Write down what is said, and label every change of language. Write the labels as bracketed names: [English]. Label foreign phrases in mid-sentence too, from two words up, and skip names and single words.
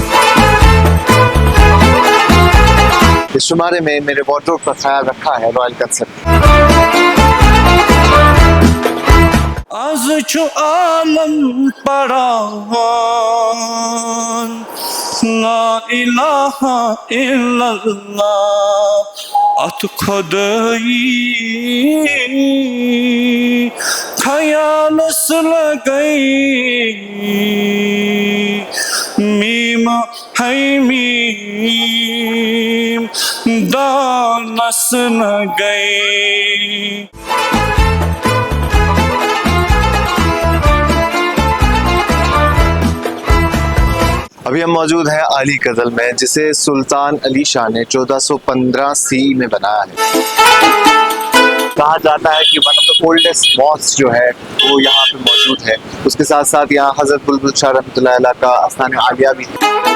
[Urdu] ہیں اس شمارے میں میرے وارڈروب کا خیال رکھا ہے رائل کنسرٹ [Kashmiri] آز چھُ عالم پران [Arabic] لا الہ الا اللہ [Kashmiri] ات خدائی خیالس لگئی میم ہے میم دانس نہ گئی [Urdu] ابھی ہم موجود ہیں علی کدل میں جسے سلطان علی شاہ نے 1415 سی میں بنایا ہے کہا جاتا ہے کہ [English] one of the oldest mosque [Urdu] جو ہے وہ یہاں پہ موجود ہے اس کے ساتھ ساتھ یہاں حضرت بلبل شاہ [Arabic] رحمۃ اللہ علیہ [Urdu] کا آستان عالیہ بھی ہے